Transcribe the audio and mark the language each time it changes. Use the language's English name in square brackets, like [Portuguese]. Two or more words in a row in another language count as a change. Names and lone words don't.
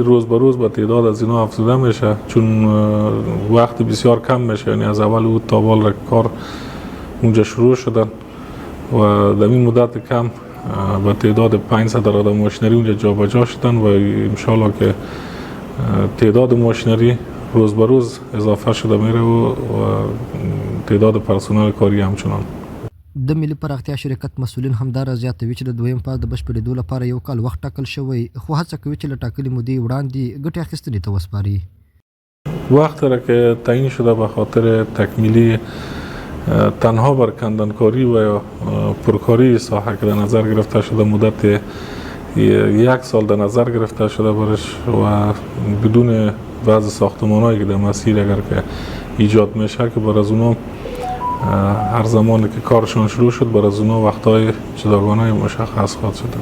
[Persian] روز به روز به تعداد از اینا افزوده میشه چون وقت بسیار کم میشه، یعنی از اول او تا بال کار اونجا شروع شدن و در این مدت کم به تعداد 500 عدد ماشینری اونجا جابجا شدن و انشالله که تعداد ماشینری روز به روز اضافه شده میره و تعداد پرسنل کاری همچنان. [Pashto] د ملي پراختیا شرکت مسؤلین همدارا زیاتوي چې د دویم فاز د بشپړېدو لپاره یو کال وخت ټاکل شوی، خو هڅه کوي چې له ټاکلې مودې وړاندې ګټې اخیستنې ته وسپاري. [Persian] وقت را که تعیین شده به خاطر تکمیلی تنها بر کندنکاری و پرکاری ساحه که در نظر گرفته شده مدت 1 سال در نظر گرفته شده برش و بدون وضع ساختمان‌هایی که در مسیر اگر که ایجاد میشه که بر از اونا هر زمانی که کارشون شروع شد بر از اونا وقتهای جداگانه مشخص خواهد شده.